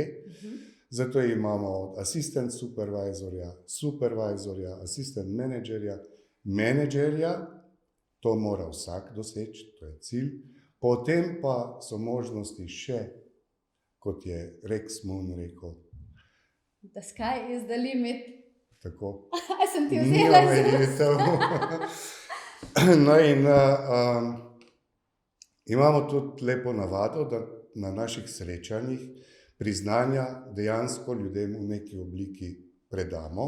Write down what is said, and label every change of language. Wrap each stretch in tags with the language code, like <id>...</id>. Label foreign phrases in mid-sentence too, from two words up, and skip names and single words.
<sl>Zato imamo od asistent supervizorja, asistent menedžerja, to mora vsak doseči, to je cilj. Potem pa so možnosti še, kot je Rex Moon rekel.</sl> <en>The sky is the limit.</en> <sl>Tako. A sem ti Ni vzela omejitev. No in imamo tudi lepo navado, da na naših srečanjih priznanja dejansko ljudem v neki obliki predamo.</sl>